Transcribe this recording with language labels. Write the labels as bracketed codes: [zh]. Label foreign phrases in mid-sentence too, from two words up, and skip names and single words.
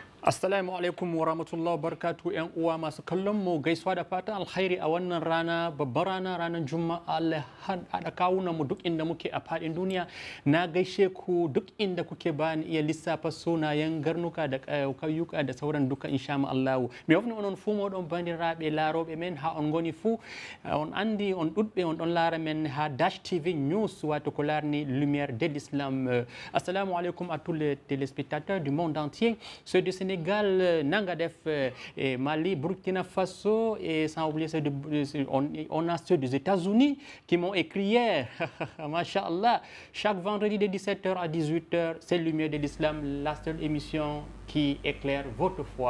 [ar] Assalamu alaikum wa rahmatullahi wa barakatuh [ha] ‘yan uwa masu kallon mu gaisuwa da fatan alkhairi a wannan rana babbar rana ranar Juma'a Allah haɗa kawunan mu duk inda muke a faɗin duniya. Na gaishe ku duk inda kuke ba ni iya lissafa sunayen garnuka da kayyuka da sauran duka [ar] insha Allah. [ff] Me wafni onon fu moɗon bani raɓe laroɓe men ha on goni fu on andi on ɗuɗɓe on ɗon lara men ha Dash TV News wato ko larni [fr] lumière de l'islam. [ar] Assalamu alaikum [fr] à tous les téléspectateurs du monde entier, ceux du Sénégal, Nangadef, Mali, Burkina Faso et sans oublier ceux on a ceux des États-Unis qui m'ont écrit hier. Masha'Allah, chaque vendredi de 17h à 18h, c'est Lumière de l'Islam, la seule émission qui éclaire votre foi.